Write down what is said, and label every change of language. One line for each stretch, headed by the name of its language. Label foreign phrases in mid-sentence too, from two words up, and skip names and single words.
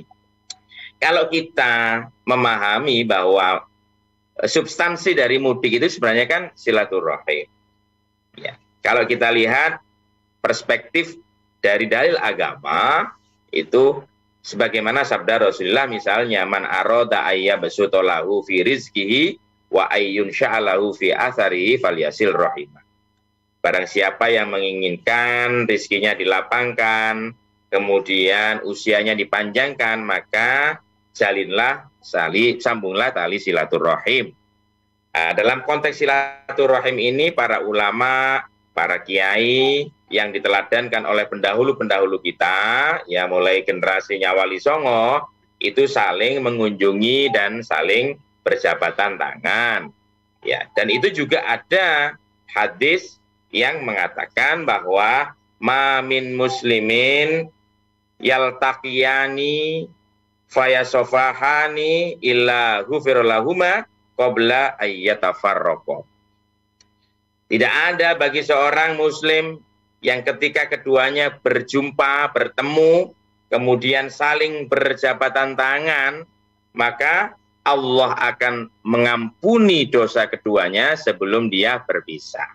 Indonesian: Kalau kita memahami bahwa substansi dari mudik itu sebenarnya kan silaturahim. Ya, kalau kita lihat perspektif dari dalil agama itu sebagaimana sabda Rasulullah, misalnya
Arabic: من أراد أن يبسط له في رزقه وأن ينسأ له في أثره فليصل رحمه.
Indonesian: Barang siapa yang menginginkan rizkinya dilapangkan, kemudian usianya dipanjangkan, maka sambunglah tali silaturahim. Dalam konteks silaturahim ini para ulama, para kiai yang diteladankan oleh pendahulu-pendahulu kita, ya mulai generasinya Wali Songo, itu saling mengunjungi dan saling berjabatan tangan. Ya, dan itu juga ada hadis yang mengatakan bahwa
Arabic: ما من مسلمين يلتقيان فيتصافحان إلا غفر لهما قبل أن يتفرقا.
Indonesian: Tidak ada bagi seorang muslim yang ketika keduanya berjumpa, bertemu, kemudian saling berjabatan tangan, maka Allah akan mengampuni dosa keduanya sebelum dia berpisah.